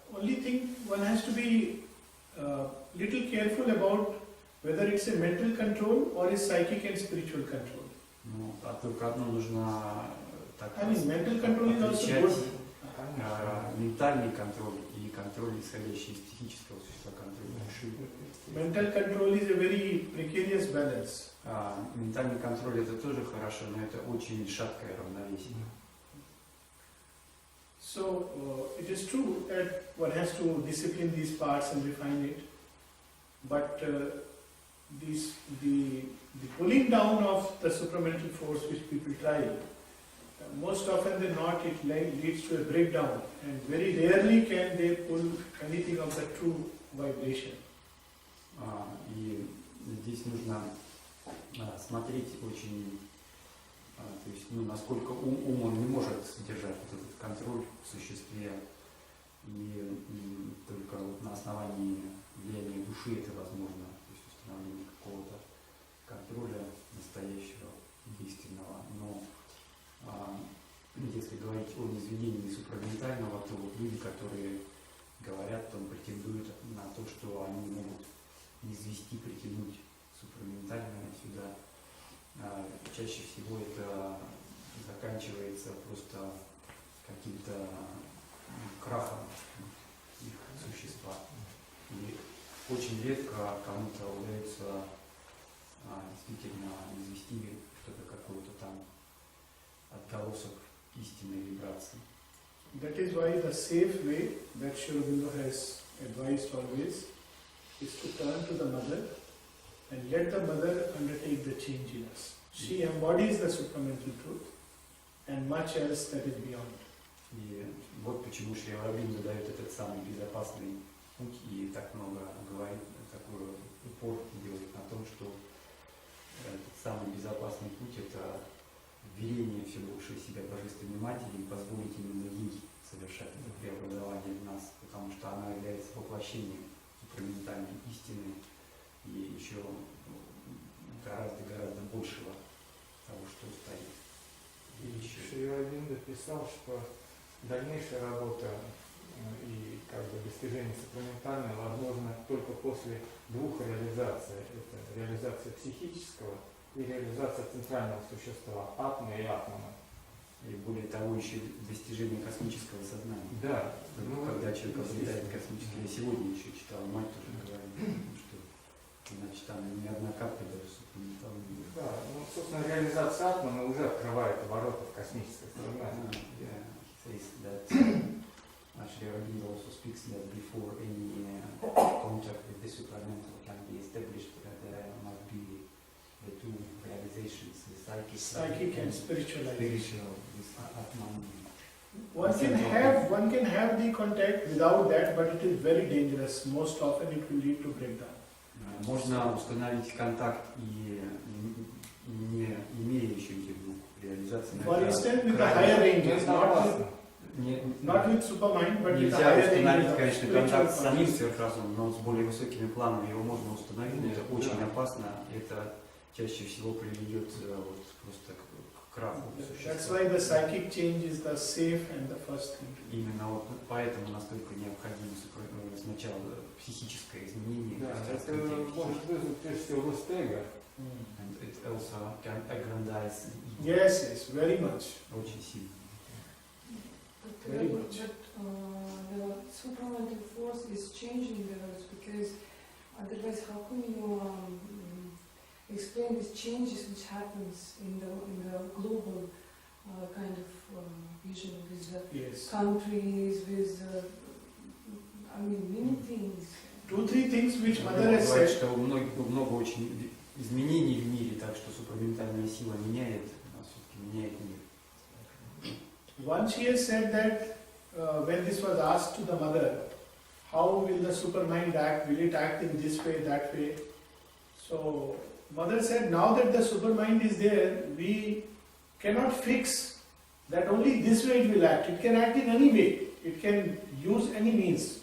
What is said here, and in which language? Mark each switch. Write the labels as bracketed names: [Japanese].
[English] Only thing one has to be little careful about whether it's a mental control or a psychic and spiritual control. [Russian] Ну, а только одно нужно так [English] I mean, mental control is also good. [Russian] Ментальный контроль и контроль, исходящий из психического существа, контроль души. [English] Mental control is a very precarious balance. [Russian] Ментальный контроль это тоже хорошо, но это очень шаткое равновесие. [English] So it is true that one has to discipline these parts and refine it, but the pulling down of the supramental force which people try, most often than not it leads to a breakdown, and very rarely can they pull anything of the true vibration. [Russian] И здесь нужно смотреть очень, то есть, насколько ум он не может сдержать вот этот контроль в существе, и только вот на основании влияния души это возможно, то есть установление какого-то контроля настоящего, действенного. Но если говорить о низведении супраментального, то вот люди, которые говорят, там претендуют на то, что они могут низвести, притянуть супраментальное сюда, чаще всего это заканчивается просто каким-то крахом их существа. И очень редко кому-то удается действительно низвести что-то, какой-то там отголосок истинной вибрации. [English] That is why the safe way that Shri Aurobindo has advised always is to turn to the mother and let the mother undertake the change in us. She embodies the supramental truth and much else that is beyond. [Russian] И вот почему Шри Ауробиндо дает этот самый безопасный путь и так много говорит, такой упор делает на том, что этот самый безопасный путь – это вверение все больше себя Божественной Матери и позволить именно ей совершать это преобразование в нас, потому что она является воплощением супраментальной истины и еще гораздо большего того, что стоит. И Шри Ауробиндо писал, что дальнейшая работа и достижение супраментального возможно только после двух реализаций. Это реализация психического и реализация центрального существа, атмы и атмана. И более того, еще достижение космического сознания. Да. Когда человек обретает космическое. Я сегодня еще читал, мать тоже говорила, что значит там ни одна капля даже супраментальная. Да, собственно, реализация атмана уже открывает ворота в космическое сознание. [English] He says that Shri Aurobindo also speaks that before any contact with the supramental can be established, there must be the two realizations, the Psychic and spiritual. This Atman. One can have the contact without that, but it is very dangerous. Most often it will lead to breakdown. [Russian] Можно установить контакт и не имея еще этих двух реализаций. [English] For instance, with the higher ranges, not with supermind, but with the higher [Russian] нельзя установить, [English] ranges. [Russian] конечно, контакт с самим сверхразумом, но с более высокими планами его можно установить. Это очень опасно. Это чаще всего приведет вот просто к краху существа. [English] That's why the psychic change is the safe and the first thing. [Russian] Именно вот поэтому настолько необходимо сначала психическое изменение. Да, это может вызвать прежде всего ростега. [English] And it also can aggrandize. Yes, very much. [Russian] Очень сильно. [English] Very much. The supramental force is changing the earth because otherwise how can you explain these changes which happens in the global kind of vision with the countries, with many things. 2-3 things which Mother has [Russian] Бывает, что много очень изменений в мире, так что супраментальная сила меняет, а все-таки меняет мир. [English] Once she has said that when this was asked to the mother, how will the supermind act? Will it act in this way, that way? So mother said, now that the supermind is there, we cannot fix that only this way it will act. It can act in any way. It can use any means.